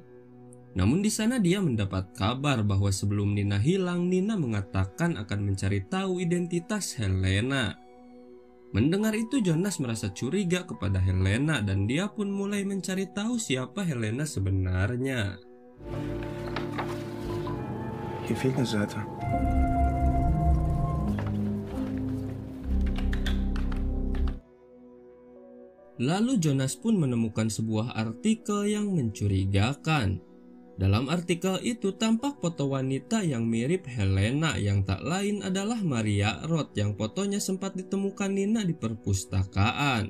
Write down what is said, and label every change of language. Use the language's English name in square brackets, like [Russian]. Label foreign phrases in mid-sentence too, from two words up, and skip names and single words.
[Indonesian] Namun di sana dia mendapat kabar bahwa sebelum Nina hilang, Nina mengatakan akan mencari tahu identitas Helena. Mendengar itu, Jonas merasa curiga kepada Helena dan dia pun mulai mencari tahu siapa Helena sebenarnya. [German] Hier fehlt eine Seite. [Indonesian] Lalu Jonas pun menemukan sebuah artikel yang mencurigakan. Dalam artikel itu tampak foto wanita yang mirip Helena yang tak lain adalah Maria Roth yang fotonya sempat ditemukan Nina di perpustakaan.